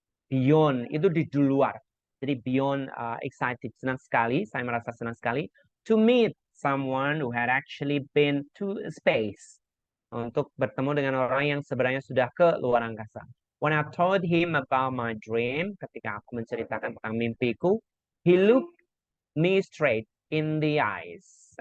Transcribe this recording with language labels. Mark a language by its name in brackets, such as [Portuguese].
[Indonesian] Beyond itu di luar. Jadi [English] beyond excited, [Indonesian] senang sekali. Saya merasa senang sekali [English] to meet someone who had actually been to space. [Indonesian] Untuk bertemu dengan orang yang sebenarnya sudah ke luar angkasa. [English] When I told him about my dream, [Indonesian] ketika aku menceritakan tentang mimpiku, [English] he looked me straight in the eyes.